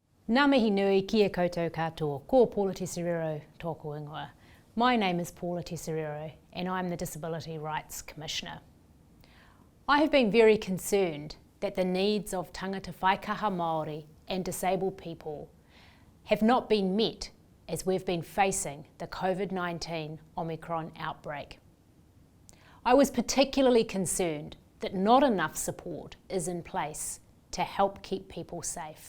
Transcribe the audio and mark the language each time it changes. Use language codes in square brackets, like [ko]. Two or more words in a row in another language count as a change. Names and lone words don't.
[mi] Ngā mihi nui kia koutou katoa, ko Paula Tesoriero tōku ingoa. [en] My name is Paula Tesoriero and I'm the Disability Rights Commissioner. I have been very concerned that the needs of [mi] tangata whaikaha Māori [en] and disabled people have not been met as we've been facing the COVID-19 Omicron outbreak. I was particularly concerned that not enough support is in place to help keep people safe.